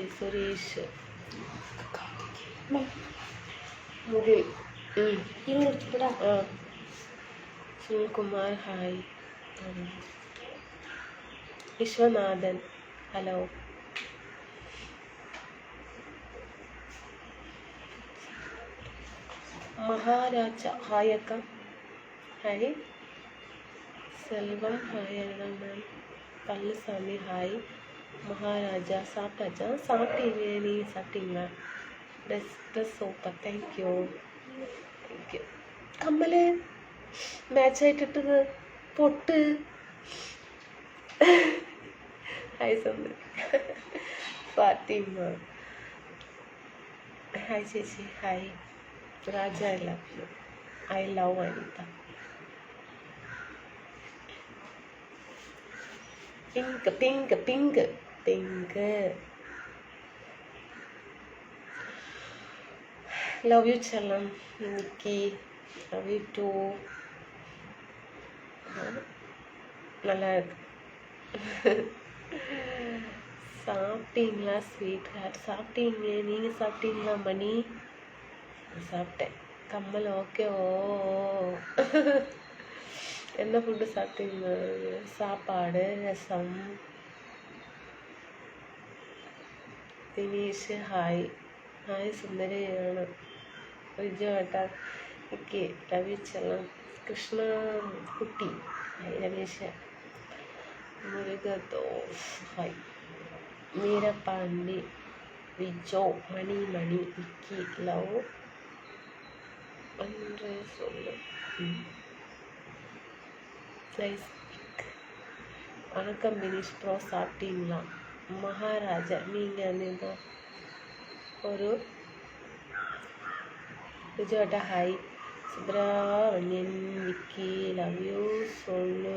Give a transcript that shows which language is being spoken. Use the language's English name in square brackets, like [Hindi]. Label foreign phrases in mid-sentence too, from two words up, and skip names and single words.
[Malayalam] സുരേഷ്, മുകിൽ, സുനിൽകുമാർ, ഹായ്. വിശ്വനാഥൻ, ഹലോ. മഹാരാജ, ഹായ് അക്ക, ഹായ്. [Tamil] செல்வம், ஹாய் அண்ணன். பழனிசாமி, ஹாய். மகாராஜா, சாப்பிட்டாச்சா? சாப்பிட்டீங்க, நீங்கள் சாப்பிட்டீங்களா? ட்ரெஸ் சூப்பர், [English] thank you thank you. [Malayalam] കമ്മല് മാച്ചായിട്ടിട്ടത്, പൊട്ട്. ഹായ് സുന്ദരി. ഫാത്തിമ, ഹായ് ചേച്ചി, ഹായ്. രാജ, [English] I love [Malayalam] അനിത. [English] pink pink pink pink. love you [Malayalam] ചെല്ലം. നിക്കി, [English] love you too. [Tamil] நல்லா இருக்கு. சாப்பிட்டீங்களா [English] sweet heart? [Tamil] சாப்பிட்டீங்க, நீங்கள் சாப்பிட்டீங்களா? மணி, சாப்பிட்டேன். கம்மல், ஓகே. ஓ, என்ன ஃபுட்டு சாப்பிட்டீங்க? சாப்பாடு, ரசம். [Malayalam] ദിനേശ്, ഹായ് ഹായ് സുന്ദരിയാണ്. റിജു ഏട്ടാ, ഓക്കെ, [English] love you [Malayalam] ചെല്ലം. കൃഷ്ണ കുട്ടി, ഹായ്. രമേശ്, മുരുകദോസ്, ഹായ്. വീരപാണ്ടി, വിജോ, മണി മണി, വിക്കി, ലവ് അன்றே சொல்லு. [Tamil] நைஸ். வணக்கம் தினேஷ் ப்ரோ, சாப்பிட்டீங்களா? மகாராஜா, நீங்கள் ஒரு விஜயோட்டா, ஹாய். சுப்ரமணியன், விக்கி, [English] love you [Tamil] சொல்லு.